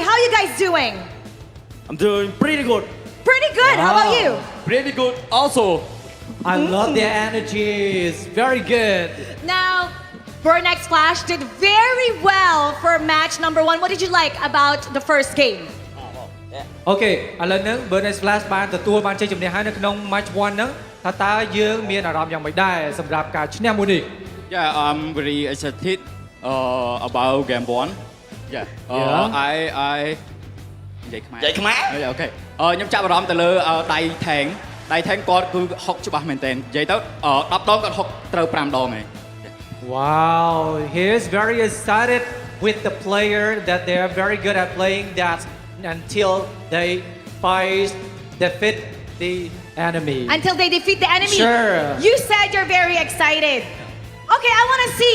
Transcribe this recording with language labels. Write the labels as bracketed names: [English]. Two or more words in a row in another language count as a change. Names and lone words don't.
[English] How are you guys doing? I'm doing pretty good. Pretty good. How about you? Pretty good also. I love their energy. It's very good. Now, Burn X Flash did very well for match number 1. What did you like about the first game? [Khmer] Okay ឥឡូវហ្នឹង Burn X Flash បានទទួលបានជ័យជំនះហើយនៅក្នុង match 1 ហ្នឹងថាតើយើងមានអារម្មណ៍យ៉ាងម៉េចដែរសម្រាប់ការឈ្នះមួយនេះ [English] Yeah, I'm very excited about game 1. Yeah. [Khmer] I និយាយខ្មែរអូខេខ្ញុំចាប់អារម្មណ៍ទៅលើដៃថេងគាត់គឺហុកច្បាស់មែនទែននិយាយទៅ10ដងគាត់ហុកត្រូវ5ដងឯង [English] Wow, he is very excited with the player that they are very good at playing that until they defeat the enemy. Until they defeat the enemy? Sure. You said you're very excited. Okay, I want to see.